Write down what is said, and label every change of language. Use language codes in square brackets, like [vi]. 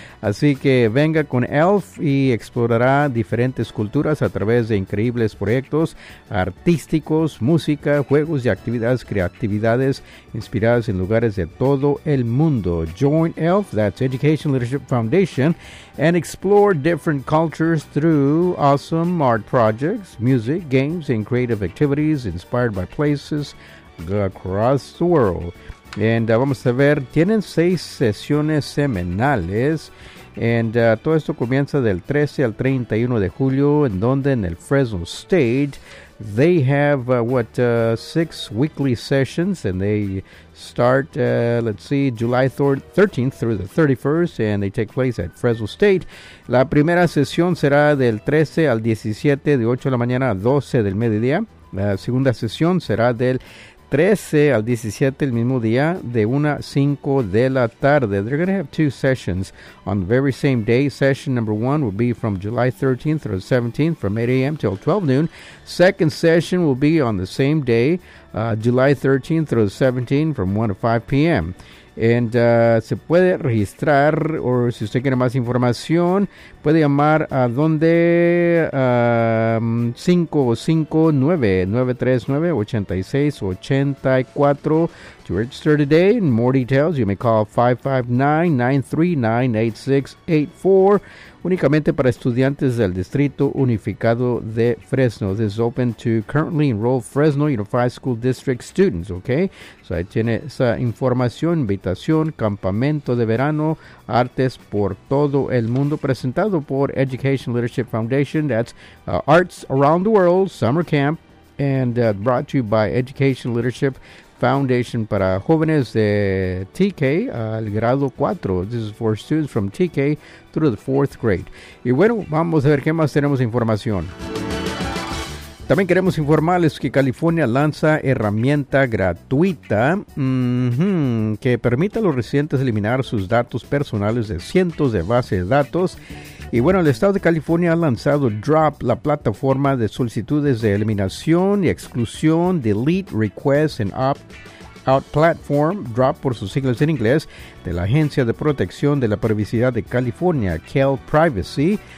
[es] Así que venga con Elf y explorará diferentes culturas a través de increíbles proyectos artísticos, música, juegos y actividades, creatividades inspiradas en lugares de todo el mundo. [en] Join Elf, that's Education Leadership Foundation, and explore different cultures through awesome art projects, music, games, and creative activities inspired by places across the world. [es] And vamos a ver, tienen 6 sesiones semanales. [en] And [es] todo esto comienza del 13 al 31 de julio, en donde en el [en] Fresno State, they have 6 weekly sessions, and they start, July 13th through the 31st, and they take place at Fresno State. [es] La primera sesión será del 13 al 17, de 8 de la mañana a 12 del mediodía. La segunda sesión será del 13 al 17 el mismo día, de 1 a 5 de la tarde. [en] They're going to have 2 sessions on the very same day. Session number 1 will be from July 13th through 17th from 8 a.m. till 12 noon. Second session will be on the same day, July 13th through 17th from 1 to 5 p.m. [es] And se puede registrar, o si usted quiere más información, puede llamar a donde 559-939-8684 [en] to register today. And more details, you may call 559-939-8684. [es] Únicamente para estudiantes del Distrito Unificado de Fresno. [en] This is open to currently enrolled Fresno Unified School District students, okay? [es] So ahí tiene esa información, invitación, campamento de verano, artes por todo el mundo, presentado por Education Leadership Foundation. [en] That's Arts Around the World Summer Camp, and brought to you by Education Leadership Foundation [es] para jóvenes de TK al grado 4. [en] This is for students from TK through the 4th grade. [es] Y bueno, vamos a ver qué más tenemos de información. También queremos informarles que California lanza herramienta gratuita que permite a los residentes eliminar sus datos personales de cientos de bases de datos. Y bueno, el estado de California ha lanzado DROP, la plataforma de solicitudes de eliminación y exclusión, Delete Requests and Opt-out Platform, DROP por sus siglas en inglés, de la Agencia de Protección de la Privacidad de California, Cal Privacy.